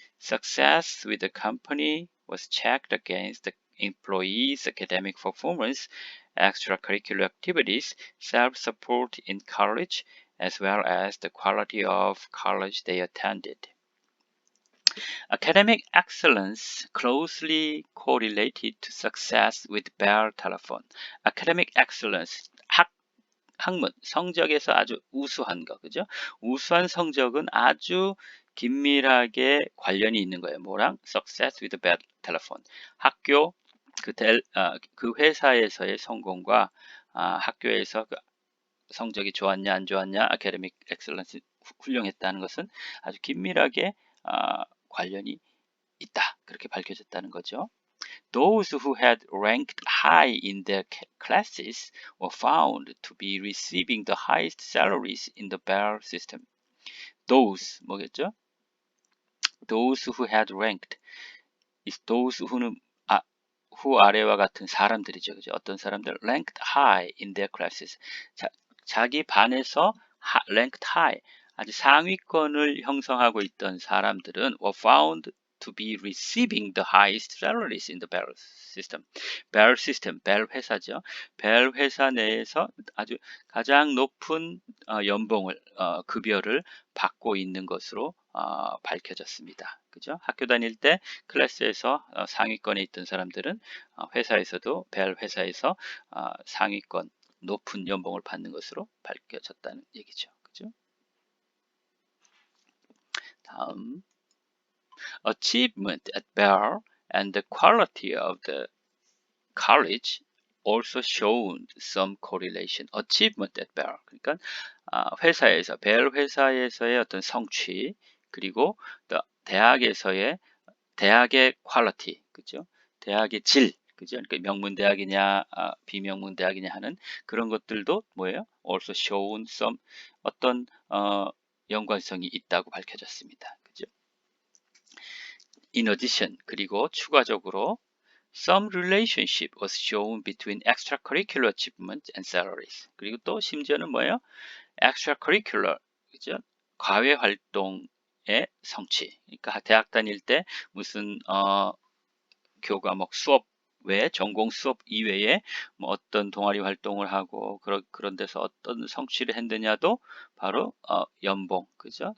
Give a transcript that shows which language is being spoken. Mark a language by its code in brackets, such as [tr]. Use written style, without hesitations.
[en] Success with the company was checked against the employees' academic performance, extracurricular activities, self-support in college, as well as the quality of college they attended. Academic excellence closely correlated to success with Bell telephone. Academic excellence, [ko] 학문, 성적에서 아주 우수한 거, 그죠? 우수한 성적은 아주 긴밀하게 관련이 있는 거예요. 뭐랑? [en] Success with bad telephone. [ko] 학교, 그 회사에서의 성공과 학교에서 그 성적이 좋았냐, 안 좋았냐, [en] academic excellence [ko] 훌륭했다는 것은 아주 긴밀하게 관련이 있다. 그렇게 밝혀졌다는 거죠. [en] Those who had ranked high in their classes were found to be receiving the highest salaries in the Bell system. Those [ko] 뭐겠죠? [en] Those who had ranked is those who는 who [ko] 아래와 같은 사람들이죠. 그죠? 어떤 사람들 [en] ranked high in their classes. [ko] 자기 반에서 [en] ranked high [ko] 아주 상위권을 형성하고 있던 사람들은 [en] were found to be receiving the highest salaries in the Bell system. [ko] Bell system, Bell 회사죠. Bell 회사 내에서 아주 가장 높은 연봉을, 급여를 받고 있는 것으로 밝혀졌습니다. 그죠? 학교 다닐 때 클래스에서 상위권에 있던 사람들은 회사에서도 벨 회사에서 상위권 높은 연봉을 받는 것으로 밝혀졌다는 얘기죠. 그죠? 다음 [en] Achievement at Bell and the quality of the college also showed some correlation. Achievement at Bell. [ko] 그러니까 회사에서 벨 회사에서의 어떤 성취 그리고 대학에서의 대학의 퀄리티, 그죠? 대학의 질, 그죠? 그러니까 명문 대학이냐, 비명문 대학이냐 하는 그런 것들도 뭐예요? [en] Also shown some [ko] 어떤 연관성이 있다고 밝혀졌습니다. 그죠? [en] In addition, [ko] 그리고 추가적으로 [en] some relationship was shown between extracurricular achievement and salaries. [ko] 그리고 또 심지어는 뭐예요? extracurricular, 그죠? 과외 활동의 성취. 그러니까 대학 다닐 때 무슨 교과목 수업 외에 전공 수업 이외에 뭐 어떤 동아리 활동을 하고 그런 데서 어떤 성취를 했느냐도 바로 연봉, 그죠?